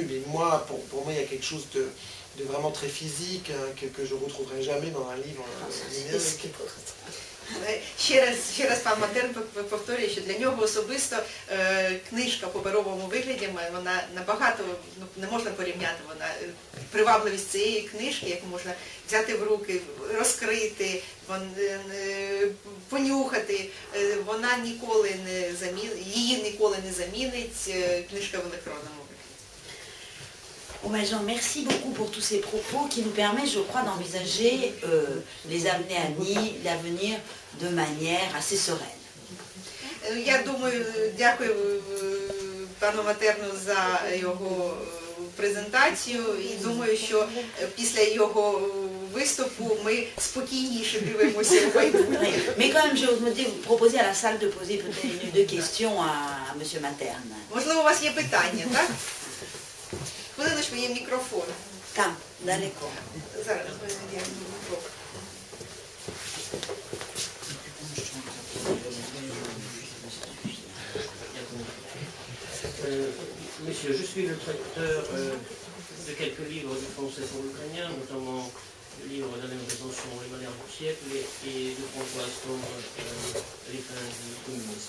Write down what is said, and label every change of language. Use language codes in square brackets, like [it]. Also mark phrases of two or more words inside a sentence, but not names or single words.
[fr] Mais moi, pour moi, il y a quelque chose de vraiment très physique que je ne retrouverai jamais dans un livre numérique. [uk] Ще раз пан Матерн повторює, що для нього особисто книжка в паперовому вигляді, вона набагато, не можна порівняти, вона привабливість цієї книжки, яку можна взяти в руки, розкрити, понюхати, вона ніколи не замінить, її ніколи не замінить книжка в електронному вигляді. [fr] Jean, merci beaucoup pour tous ces propos qui nous permettent, je crois, d'envisager les années à l'avenir de manière assez sereine. [uk] Я думаю, дякую пану Матерну за його презентацію і думаю, що після його виступу ми спокійніше дивимося в майбутнє. [fr] Mais quand même, je voudrais vous proposer à la salle de poser peut-être une ou deux questions à M. Materne. [uk] Можливо, у вас є питання, так? Хвилиночку, є мікрофон. Там, далеко. Зараз, я мікрофон. [fr] Monsieur, je suis le traducteur de quelques livres du français pour l'ukrainien, notamment le livre d'Alain Besançon, Les malheurs du siècle, et de François Astor, Les fins du communisme.